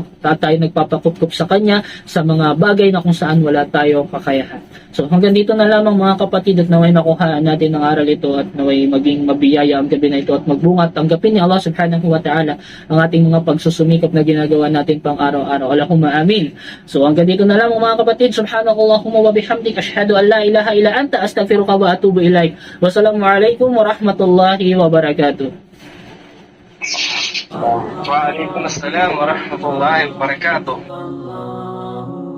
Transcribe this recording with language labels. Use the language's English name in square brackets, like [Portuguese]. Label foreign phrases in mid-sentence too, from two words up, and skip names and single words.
[Filipino] Tayo nagpapakup-kup sa kanya sa mga bagay na kung saan wala tayong kakayahan. So hanggang dito na lamang, mga kapatid, at naway nakuhaan natin ang aral ito at naway maging mabiyaya ang gabi na ito at magbunga at tanggapin ni Allah [Arabic] سبحانه وتعالى [Filipino] ang ating mga pagsusumikap na ginagawa natin pang araw-araw. [Arabic] اللهم آمين. [Filipino] So hanggang dito na lamang, mga kapatid. [Arabic] سبحانك اللهم وبحمدك أشهد أن لا إله إلا أنت أستغفرك وأتوب إليك. والسلام عليكم ورحمة الله وبركاته. وعليكم السلام ورحمة الله وبركاته.